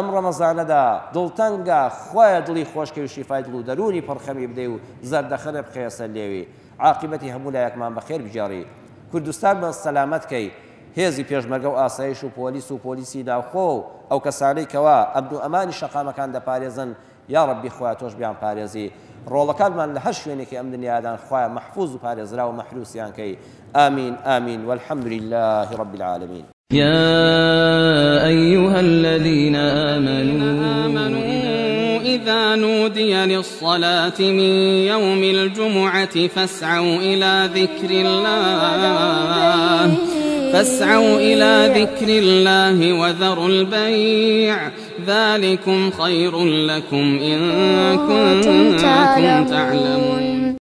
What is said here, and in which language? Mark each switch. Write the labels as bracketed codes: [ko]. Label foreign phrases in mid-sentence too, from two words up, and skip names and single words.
[ckb] ڕەمەزانەدا دڵتەنگە خۆیە دڵی خۆشکەوی و شیفای دڵ و دەرونی پڕخەمی بدەی و زەردەخەنە بخەیە سەر لێوی عاقبەتی هەموو لایەکمان بەخێر بجێڕی کوردستان بە سەلامەتکەی هێزی پێشمەرگە و ئاسایش و پۆلیس و پۆلیسی ناوخۆ و ئەو کەسانەی کەوا ئەمن و ئەمانی شەقامەکان دەپارێزن یا ربی خۆیان تۆش بیان پارێزی ڕۆڵەکانمان لە هەر شوێنێکی ئەم دنیادان خۆیان محفوظ و پارێزرا و مەحروسیان کەی [ar] آمين آمين والحمد لله رب العالمين. يا أيها الذين آمنوا إذا نودي للصلاة من يوم الجمعة فاسعوا إلى ذكر الله وذروا البيع ذلكم خير لكم إن كنتم تعلمون.